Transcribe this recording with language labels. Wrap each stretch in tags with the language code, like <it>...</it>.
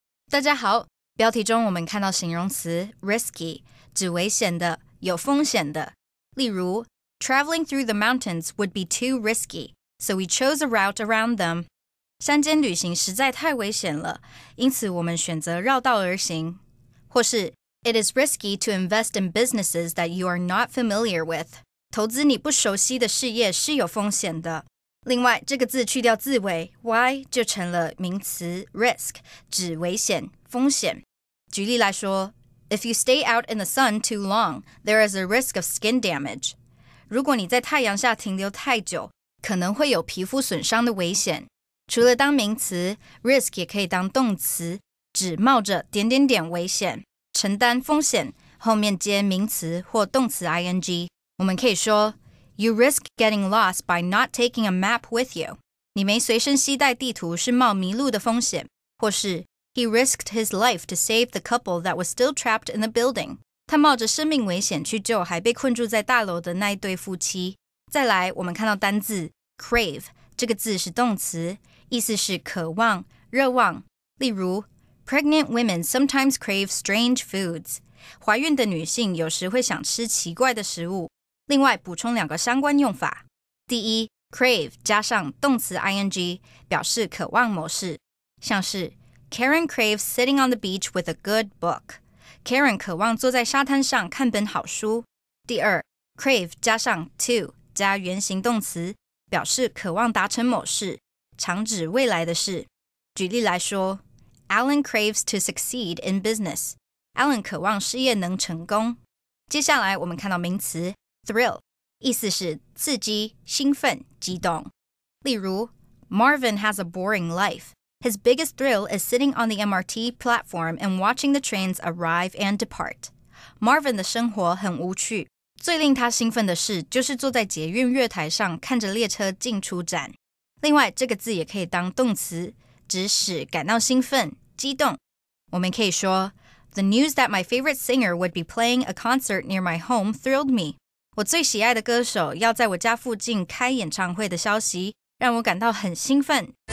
<zh>大家好，标题中我们看到形容词 risky， 指危险的、有风险的。例如</zh> <en>traveling through the mountains would be too risky, so we chose a route around them.</en> <zh>山间旅行实在太危险了，因此我们选择绕道而行。或是</zh> <en>It is risky to invest in businesses that you are not familiar with.</en> <zh>投资你不熟悉的事业是有风险的。另外，这个字去掉字尾 y 就成了名词 risk， 指危险、风险。举例来说</zh> <en>If you stay out in the sun too long, there is a risk of skin damage.</en> <zh>如果你在太阳下停留太久，可能会有皮肤损伤的危险。除了当名词 risk 也可以当动词，指冒着点点点危险，承担风险，后面接名词或动词 ing。我们可以说</zh> <en>You risk getting lost by not taking a map with you.</en> <zh>你没随身携带地图是冒迷路的风险。或是</zh> <en>He risked his life to save the couple that was still trapped in the building.</en> <zh>他冒着生命危险去救还被困住在大楼的那一对夫妻。再来，我们看到单字 crave， 这个字是动词，意思是渴望、热望。例如</zh> <en>Pregnant women sometimes crave strange foods.</en> <zh>怀孕的女性有时会想吃奇怪的食物。另外补充两个相关用法。第一 crave 加上动词 ing 表示渴望某事，像是</zh> <en>Karen craves sitting on the beach with a good book.</en> <zh>Karen 渴望坐在沙滩上看本好书。第二 crave 加上 to 加原形动词，表示渴望达成某事，常指未来的事。举例来说</zh> <en>Alan craves to succeed in business.</en> <zh>Alan 渴望事业能成功。接下来我们看到名词 thrill， 意思是刺激、兴奋、激动。例如</zh> <en>Marvin has a boring life. His biggest thrill is sitting on the MRT platform and watching the trains arrive and depart.</en> <zh>Marvin 的生活很无趣，最令他兴奋的事就是坐在捷运月台上看着列车进出站。另外，这个字也可以当动词，指使感到兴奋、激动。我们可以说</zh> <en>The news that my favorite singer would be playing a concert near my home thrilled me.</en> <zh>我最喜爱的歌手要在我家附近开演唱会的消息让我感到很兴奋。</zh>